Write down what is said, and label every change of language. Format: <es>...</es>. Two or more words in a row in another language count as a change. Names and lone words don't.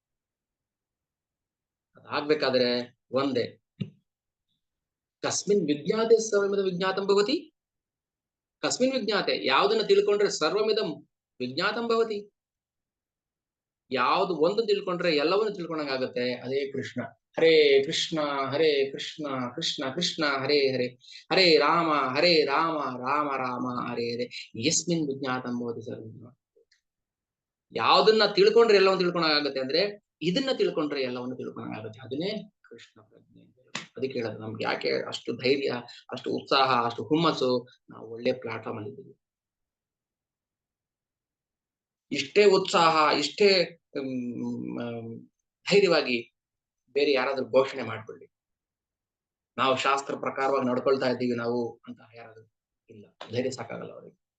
<kn>ಅದಾಗ್ಬೇಕಾದ್ರೆ ಒಂದೇ,</kn> <sa>ಕಸ್ಮಿನ್ ವಿಜ್ಞಾತೆ ಸರ್ವಮಿದಂ ವಿಜ್ಞಾತಂ ಭವತಿ. ಕಸ್ಮಿನ್ ವಿಜ್ಞಾತೆ,</sa> <kn>ಯಾವ್ದನ್ನ ತಿಳ್ಕೊಂಡ್ರೆ</kn> <sa>ಸರ್ವಮಿದಂ ವಿಜ್ಞಾತಂ ಭವತಿ.</sa> <kn>ಯಾವ್ದು ಒಂದು ತಿಳ್ಕೊಂಡ್ರೆ ಎಲ್ಲವನ್ನು ತಿಳ್ಕೊಂಡಂಗಾಗತ್ತೆ. ಅದೇ ಕೃಷ್ಣ.</kn> <sa>ಹರೇ ಕೃಷ್ಣ ಹರೇ ಕೃಷ್ಣ ಕೃಷ್ಣ ಕೃಷ್ಣ ಹರೇ ಹರೇ, ಹರೇ ರಾಮ ರಾಮ ರಾಮ ಹರೇ ಹರೇ, ಯಸ್ಮಿನ್ ವಿಜ್ಞಾತಂ ಭವತಿ ಸರ್ವಮಿದಂ.</sa> <kn>ಯಾವ್ದನ್ನ ತಿಳ್ಕೊಂಡ್ರೆ ಎಲ್ಲವನ್ನು ತಿಳ್ಕೊಂಡಾಗತ್ತೆ ಅಂದ್ರೆ ಇದನ್ನ ತಿಳ್ಕೊಂಡ್ರೆ ಎಲ್ಲವನ್ನು ತಿಳ್ಕೊಂಡಾಗತ್ತೆ. ಅದನ್ನೇ ಕೃಷ್ಣ ಪ್ರಜ್ಞೆ. ಅದಕ್ಕೆ ಹೇಳೋದು, ನಮ್ಗೆ ಯಾಕೆ ಅಷ್ಟು ಧೈರ್ಯ, ಅಷ್ಟು ಉತ್ಸಾಹ, ಅಷ್ಟು ಹುಮ್ಮಸ್ಸು, ನಾವು ಒಳ್ಳೆ ಪ್ಲಾಟ್ಫಾರ್ಮ್ ಅಲ್ಲಿ ಇದ್ದೀವಿ. ಇಷ್ಟೇ ಉತ್ಸಾಹ, ಇಷ್ಟೇ ಧೈರ್ಯವಾಗಿ ಬೇರೆ ಯಾರಾದ್ರೂ ಘೋಷಣೆ ಮಾಡ್ಕೊಳ್ಳಿ, ನಾವು ಶಾಸ್ತ್ರ ಪ್ರಕಾರವಾಗಿ ನಡ್ಕೊಳ್ತಾ ಇದ್ದೀವಿ ನಾವು ಅಂತ ಯಾರಾದ್ರೂ ಇಲ್ಲ, ಧೈರ್ಯ ಸಾಕಾಗಲ್ಲ ಅವರಿಗೆ.</kn>